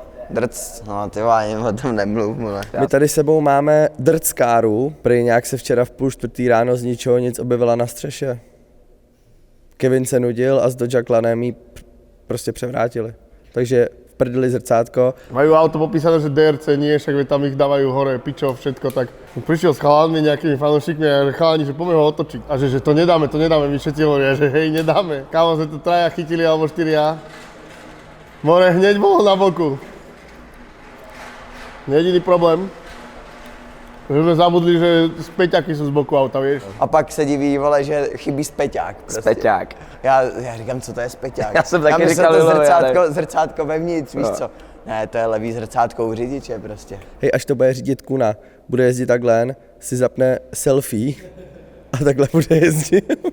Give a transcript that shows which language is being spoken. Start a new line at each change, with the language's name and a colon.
Czech: Drc, no ty ani o tom nemluv, mole. My tady sebou máme drckáru, prý nějak se včera v 3:30 ráno z ničeho nic objevila na střeše. Kevin se nudil a s Dojaklanem jí prostě převrátili. Takže v prdeli zrcátko.
Slovak: Majú auto popísané, že DRC nie, však tam ich dávajú hore, pičov, všetko, tak prišiel s chalánmi, nejakými fanúšikmi a chalani, že poďme ho otočiť. A že to nedáme, my všetci hovoria, že hej, nedáme. Kámo, sme to traja chytili, alebo 4. More hneď bolo na boku. Jediný problém, že sme zabudli, že späťaky sú z boku auta, vieš.
Czech: A pak se diví, vole, že chybí speťák. Prostě. Speťák. Já říkám, co to je speťák? Já jsem taky myslel říkal, to zrcátko vevnitř, víš co? Ne, to je levý zrcátko u řidiče prostě. Hej, až to bude řídit Kuna, bude jezdit takhle, si zapne selfie a takhle bude jezdit.